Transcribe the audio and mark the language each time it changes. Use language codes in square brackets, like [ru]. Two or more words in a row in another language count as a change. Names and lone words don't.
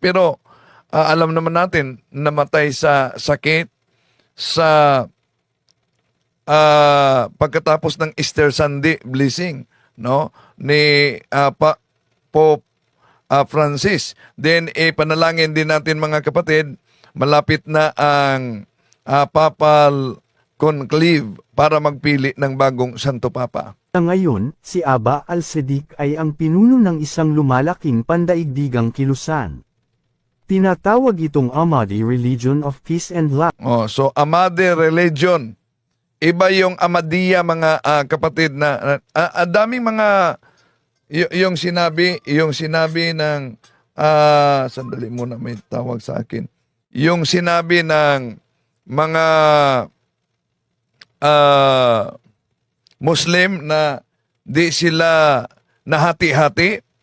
[tl] Pero alam naman natin, namatay sa sakit, sa pagkatapos ng [en] Easter Sunday blessing, [tl] no, ni Pope Francis. Then panalangin din natin mga kapatid, malapit na ang Papal Conclave para magpili ng bagong Santo Papa. Ngayon, si Aba al-Siddiq ay ang pinuno ng isang lumalaking pandaigdigang kilusan. Tinatawag itong Ahmadi Religion of Peace and Love. So Ahmadi Religion. Iba yung Ahmadiyya mga kapatid na daming mga yung sinabi ng sandali muna, may tawag sa akin. Yung sinabi ng mga Muslim na di sila nahati-hati.